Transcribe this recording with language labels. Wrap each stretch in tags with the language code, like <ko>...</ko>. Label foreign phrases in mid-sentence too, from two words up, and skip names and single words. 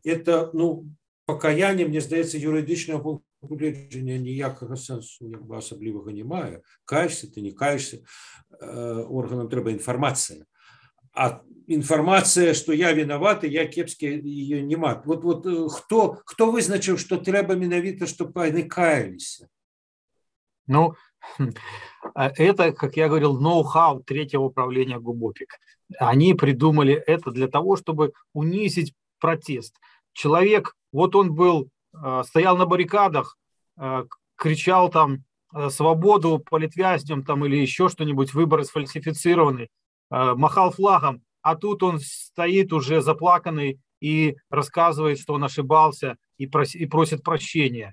<be>Это, пакаянне, мне здаецца, юрыдычнага пагледжання ніякага сэнсу як бы асаблівага не мае. Каешся, ты не каешся, органам трэба інфармацыя. А інфармацыя, што я вінаваты, я кепскі, яе няма. Вот хто вызначыў, што трэба менавіта, што яны каяліся?</be> <ru>Это, как я говорил, ноу-хау третьего управления ГУБОПИК. Они придумали это для того, чтобы унизить протест. Человек, вот он был, стоял на баррикадах, кричал там свободу политвязням там, или еще что-нибудь, выборы сфальсифицированы, махал флагом, а тут он стоит уже заплаканный и рассказывает, что он ошибался, и просит прощения.</ru>